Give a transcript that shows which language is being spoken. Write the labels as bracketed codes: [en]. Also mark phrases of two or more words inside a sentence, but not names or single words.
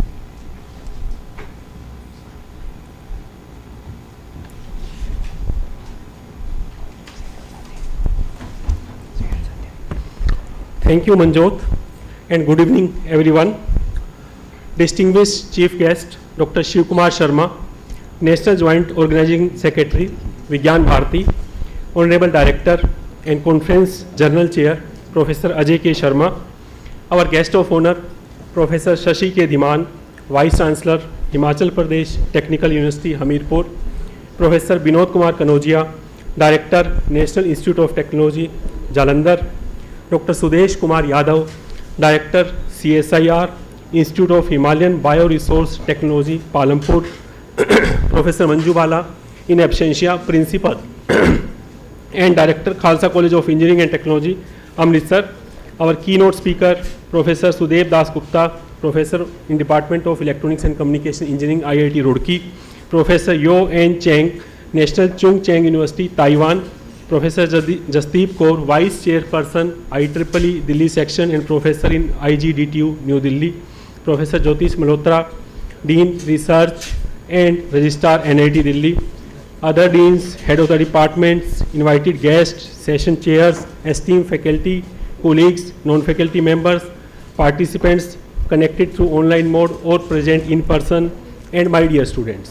[en] Thank you, Manjot, and good evening, everyone. Distinguished Chief Guest, Dr. Shiv Kumar Sharma, National Joint Organizing Secretary, Vigyan Bharati, Honorable Director and Conference Journal Chair, Professor Ajay K. Sharma, our guest of honor, Professor Shashi K. Dhiman, Vice Chancellor, Himachal Pradesh Technical University, Hamirpur, Professor Binod Kumar Kanojia, Director, National Institute of Technology, Jalandhar, Dr. Sudesh Kumar Yadav, Director, CSIR, Institute of Himalayan Bioresource Technology, Palampur, Professor Manju Bala, in absentia, Principal and Director, Khalsa College of Engineering and Technology, Amritsar. Our keynote speaker, Professor Sudev Das Gupta, Professor in Department of Electronics and Communication Engineering, IIT Roorkee, Professor Yo N Cheng, National Chung Cheng University, Taiwan, Professor Jasdeep Kaur, Vice Chairperson, IEEE Delhi Section and Professor in IGDTU, New Delhi, Professor Jyotish Malhotra, Dean Research and Registrar, NIT Delhi, other deans, head of the departments, invited guests, session chairs, esteemed faculty, colleagues, non-faculty members, participants connected through online mode or present in person, and my dear students.